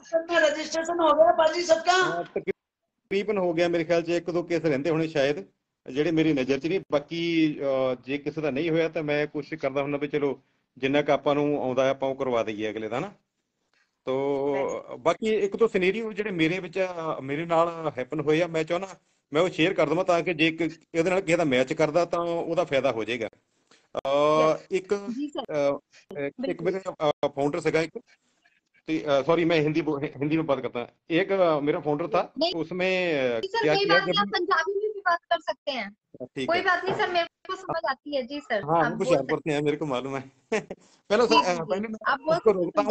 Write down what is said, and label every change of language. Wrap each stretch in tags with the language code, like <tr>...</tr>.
<hi>में रजिस्ट्रेशन हो गया पाजी सबका? तकरीबन हो गया, मेरे ख्याल से 1-2 केस रहंदे होने शायद,</hi> <pa>ਜਿਹੜੇ ਮੇਰੀ ਨਜ਼ਰ 'ਚ ਨਹੀਂ। ਬਾਕੀ ਜੇ ਕਿਸੇ ਦਾ ਨਹੀਂ ਹੋਇਆ ਤਾਂ ਮੈਂ ਕੋਸ਼ਿਸ਼ ਕਰਦਾ ਹੁੰਦਾ ਵੀ ਚਲੋ ਜਿੰਨਾ ਕੁ ਆਪਾਂ ਨੂੰ ਆਉਂਦਾ ਆਪਾਂ ਉਹ ਕਰਵਾ ਦਈਏ ਅਗਲੇ ਦਾ ਨਾ। ਤੋ ਬਾਕੀ 1-2 ਸਿਨੈਰੀਓ ਜਿਹੜੇ ਮੇਰੇ ਨਾਲ ਹੈਪਨ ਹੋਏ ਆ, ਮੈਂ ਚਾਹੁੰਦਾ ਮੈਂ ਉਹ ਸ਼ੇਅਰ ਕਰ ਦਵਾਂ ਤਾਂ ਕਿ ਜੇ ਇਹਦੇ ਨਾਲ ਕਿਸੇ ਦਾ ਮੈਚ ਕਰਦਾ ਤਾਂ ਉਹਦਾ ਫਾਇਦਾ ਹੋ ਜਾਏਗਾ।</pa> <hi>एक मेरे फाउंडर सगा, सॉरी मैं हिंदी में बात करता। एक मेरा फाउंडर था, उसमें क्या किया, आप पंजाबी में भी बात कर सकते हैं, कोई बात नहीं सर, मेरे को समझ आती है। जी सर, हाँ कुछ करते हैं, मेरे को मालूम है। पहले मैं उसको रोकता हूँ।</hi>